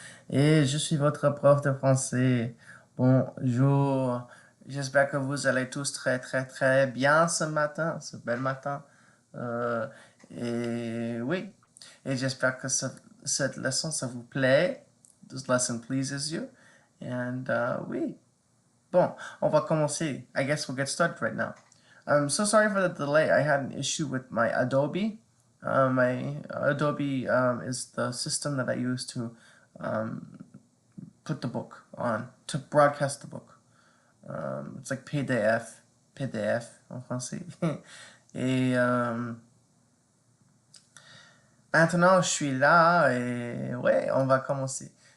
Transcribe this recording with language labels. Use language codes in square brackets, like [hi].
[fr] Et je suis votre prof de français. Bonjour, j'espère que vous allez tous très très très bien ce matin, ce bel matin. Euh, et oui, et j'espère que cette leçon, ça vous plaît. [en] This lesson pleases you. And [fr] oui, bon, on va commencer. [en] I guess we'll get started right now. I'm so sorry for the delay. I had an issue with my Adobe. My Adobe is the system that I use to um, put the book on, to broadcast the book. It's like PDF [fr] en français. Et maintenant, je suis là et ouais, on va commencer.